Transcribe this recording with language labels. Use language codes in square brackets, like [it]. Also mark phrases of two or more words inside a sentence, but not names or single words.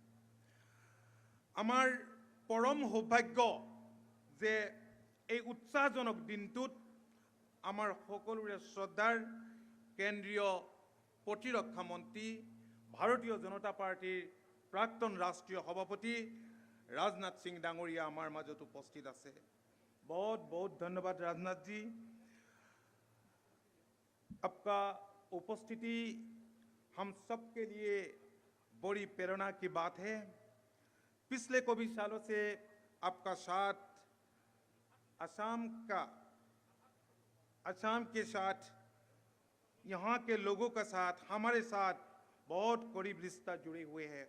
[as] আমাৰ পৰম সৌভাগ্য যে এই উৎসাহজনক দিনটোত আমাৰ সকলোৰে শ্ৰদ্ধাৰ কেন্দ্ৰীয় প্ৰতিৰক্ষা মন্ত্ৰী, ভাৰতীয় জনতা পাৰ্টিৰ প্ৰাক্তন ৰাষ্ট্ৰীয় সভাপতি राजनाथ सिंह ডাঙৰীয়া আমাৰ মাজত উপস্থিত আছে। [hi] बहुत बहुत धन्यवाद राजनाथ जी, आपका उपस्थिति हम सब के लिए बड़ी प्रेरणा की बात है। पिछले कई सालों से आपका साथ असम के साथ, यहाँ के लोगों का साथ, हमारे साथ बहुत करीब रिश्ता जुड़े हुए हैं।